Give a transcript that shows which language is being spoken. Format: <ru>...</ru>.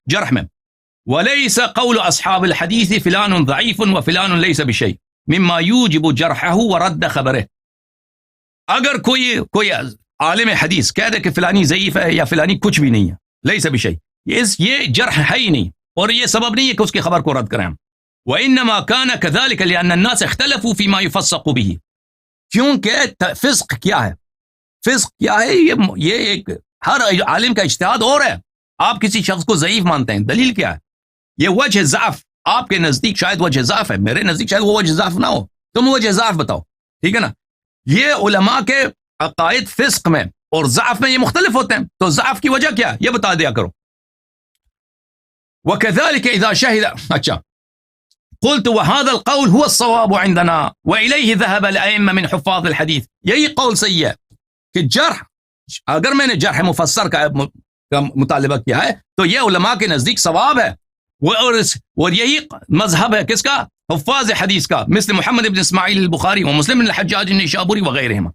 <ur>جرح میں</ur> <ar>ولیس قول اصحاب الحدیث فلان ضعیف وفلان لیس بشیء مما یوجب جرحه ورد خبره.</ar> <ur>اگر کوئی عالم حدیث کہہ دے کہ فلانی ضعیف ہے یا فلانی کچھ بھی نہیں ہے، لیس بشیء، یہ جرح ہے ہی نہیں، اور یہ سبب نہیں ہے کہ اس کی خبر کو رد کریں ہم.</ur> <ar>وانما كان كذلك لان الناس اختلفوا فيما يفسق به.</ar> <ur>کیونکہ فسق کیا ہے؟ فسق کیا ہے؟ یہ ایک ہر عالم کا اجتہاد اور ہے. آپ کسی شخص کو ضعیف مانتے ہیں، دلیل کیا ہے؟ یہ وجہ ضعف آپ کے نزدیک شاید وجہ ضعف ہے، میرے نزدیک شاید وہ وجہ ضعف نہ ہو. تم وجہ ضعف بتاؤ. ٹھیک ہے نا. یہ علماء کے عقائد فسق میں اور ضعف میں یہ مختلف ہوتے ہیں، تو ضعف کی وجہ کیا ہے یہ بتا دیا کرو.</ur> <ar>وكذلك اذا شهد اچھا قلت وهذا القول هو الصواب عندنا واليه ذهب الائمه من حفاظ الحديث.</ar> <ur>یہی قول صحیح ہے کہ جرح، اگر میں نے جرح مفسر کا مطالبہ کیا ہے تو یہ علماء کے نزدیک ثواب ہے، اور یہی مذہب ہے کس کا؟ حفاظ حدیث کا، مثل محمد بن اسماعیل البخاری و مسلم بن الحجاج النشابوری وغیرہ.</ur>